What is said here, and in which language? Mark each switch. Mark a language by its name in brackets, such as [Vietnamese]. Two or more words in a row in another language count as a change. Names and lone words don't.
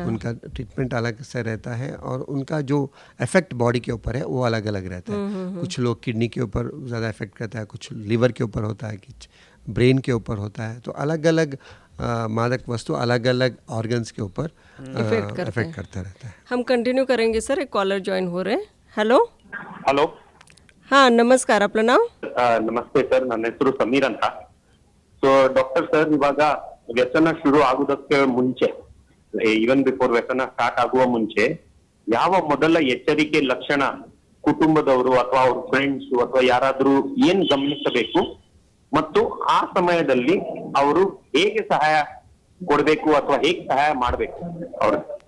[Hindi] उनका ट्रीटमेंट अलग से रहता है और उनका जो इफेक्ट बॉडी के ऊपर है वो अलग अलग रहता है। कुछ लोग किडनी के ऊपर ज़्यादा इफेक्ट करता है, कुछ लिवर के ऊपर होता है, कुछ ब्रेन के ऊपर होता है। तो अलग अलग मादक वस्तु अलग अलग ऑर्गन्स के ऊपर इफेक्ट करता रहता है। हम कंटिन्यू करेंगे सर, एक कॉलर ज्वाइन हो रहे हैं। हेलो [Kannada] ಹಲೋ. ನಮಸ್ಕಾರ, [Marathi] आपलं नाव? [Kannada] ನಮಸ್ತೆ ಸರ್, ನನ್ನ ಹೆಸರು ಸಮೀರ್ ಅಂತ. ಸೊ ಡಾಕ್ಟರ್ ಸರ್, ಇವಾಗ ವ್ಯಸನ ಶುರು ಆಗುವುದಕ್ಕೆ ಮುಂಚೆ, [English] even before [Kannada] ವ್ಯಸನ ಸ್ಟಾರ್ಟ್ ಆಗುವ ಮುಂಚೆ ಯಾವ ಮೊದಲ ಎಚ್ಚರಿಕೆ ಲಕ್ಷಣ ಕುಟುಂಬದವರು ಅಥವಾ ಅವ್ರ ಫ್ರೆಂಡ್ಸ್ ಅಥವಾ ಯಾರಾದ್ರೂ ಏನ್ ಗಮನಿಸಬೇಕು ಮತ್ತು ಆ ಸಮಯದಲ್ಲಿ ಅವರು ಹೇಗೆ ಸಹಾಯ ಕೊಡಬೇಕು ಅಥವಾ ಹೇಗೆ ಸಹಾಯ ಮಾಡಬೇಕು ಅವರು?